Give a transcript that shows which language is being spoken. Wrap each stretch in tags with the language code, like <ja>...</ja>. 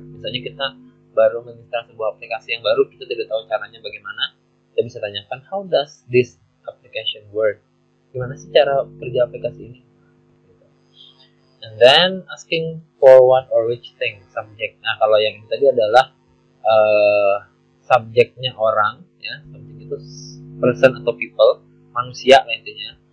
<id>Misalnya kita baru menginstal sebuah aplikasi yang baru, kita tidak tahu caranya bagaimana, kita bisa tanyakan</id> <en>how does this application work?</en> <id>Gimana sih cara kerja aplikasi ini?</id> <en>And then asking for what or which thing, subject.</en> <id>Nah, kalau yang ini tadi adalah subjeknya orang ya, subjek itu person atau people, manusia lah intinya.</id>